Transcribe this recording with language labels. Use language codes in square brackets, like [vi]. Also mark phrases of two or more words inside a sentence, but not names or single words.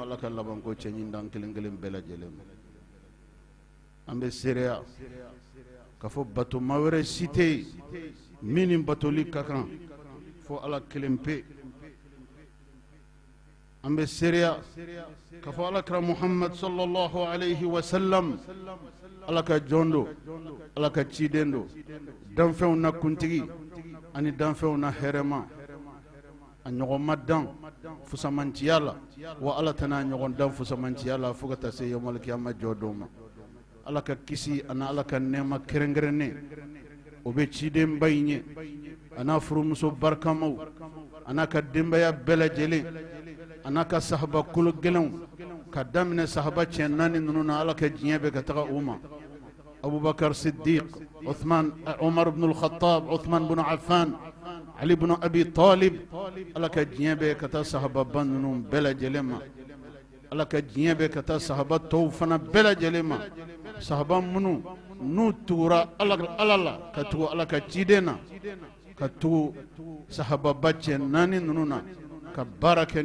[bm] ala ka labanko cɛɲi dan kelen kelen bɛɛ lajɛlen ma. an bɛ seereya k'a fɔ batoma wɛrɛ si tɛ yen min ni batoli ka kan fo ala kelen pe. an bɛ seereya k'a fɔ alakira muhammad [ar] صلى الله عليه وسلم [bm] ala ka jɔn do, ala ka ciden do, danfɛnw na kuntigi ani danfɛnw na hɛrɛma. a ɲɔgɔn ma dan fusamanciya la, wa ala tɛna a ɲɔgɔn dan fusamanciya la fo ka taa se [ar] يوم القيامة [bm] jɔ dɔw ma. ala ka kisi ani ala ka nɛɛma kɛrɛnkɛrɛnnen o bɛ ciden ba in ye, a n'a furumuso barikamaw, a n'a ka denbaya bɛɛ lajɛlen, a n'a ka sahaba kolo gɛlɛnw, ka daminɛ sahaba cɛ naani ninnu na ala ka diɲɛ bɛ ka taga u ma. abubakar siddiq, uthman, umar ibn al-khattab, uthman ibn affan, ali ibn abi talib, ala ka diɲɛ bɛ ka taa sahaba ba ninnu bɛɛ lajɛlen ma. ala ka diɲɛ bɛ ka taa sahaba tɔw fana bɛɛ lajɛlen ma sahaba minnu n'u tugura ala la ka tugu ala ka ciden na ka tugu sahababa cɛ 4 ninnu na ka baara kɛ